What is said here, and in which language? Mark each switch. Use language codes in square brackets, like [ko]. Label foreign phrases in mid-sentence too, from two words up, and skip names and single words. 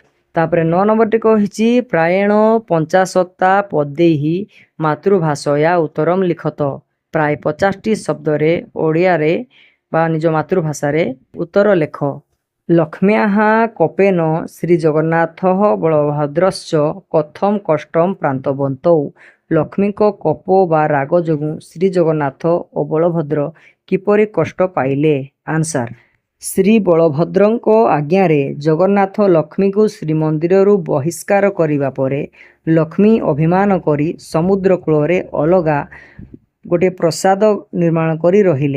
[or] ତାପରେ 9 ନମ୍ବରଟି କହିଛି [sa] प्रायेण 50 पदैः मातृभाषया उत्तरम लिखत। [or] ପ୍ରାୟ 50ଟି ଶବ୍ଦରେ ଓଡ଼ିଆରେ ବା ନିଜ ମାତୃଭାଷା ରେ ଉତ୍ତର ଲେଖ। [sa] लक्ष्म्याः कोपेन श्रीजगन्नाथः बलभद्रश्च कथम कष्टम प्रान्तवन्तौ। [or] ଲକ୍ଷ୍ମୀକୋ କୋପ ବା ରାଗ ଯୋଗୁ ଶ୍ରୀଜଗନ୍ନାଥ ଓ ବଳଭଦ୍ର କିପରି କଷ୍ଟ ପାଇଲେ। ଆନସର ଶ୍ରୀ ବଳଭଦ୍ରଙ୍କ ଆଜ୍ଞାରେ ଜଗନ୍ନାଥ ଲକ୍ଷ୍ମୀ କୁ ଶ୍ରୀମନ୍ଦିରରୁ ବହିଷ୍କାର କରିବା ପରେ ଲକ୍ଷ୍ମୀ ଅଭିମାନ କରି ସମୁଦ୍ର କୂଳରେ ଅଲଗା ଗୋଟେ ପ୍ରାସାଦ ନିର୍ମାଣ କରି ରହିଲେ।